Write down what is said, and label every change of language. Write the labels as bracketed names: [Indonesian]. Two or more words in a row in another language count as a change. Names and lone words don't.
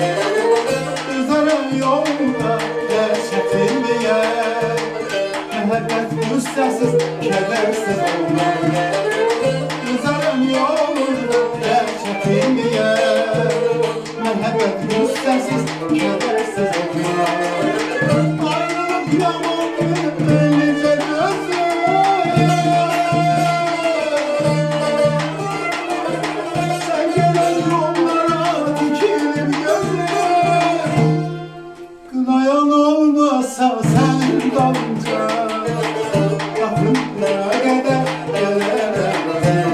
[Azerbaijani] Üzərəm yolda dəhşətin deyər, məhəbbət qüssəsiz, kədərsiz olmaz. Üzərəm yolda dəhşətin deyər, məhəbbət qüssəsiz, kədərsiz olmaz. Ayrılıq yamandır, [Turkish] böylece gözler. Sen gelen yollara dikilib gözler. Kınayan olmasa senin dalınca, kapına kadar gelemezem.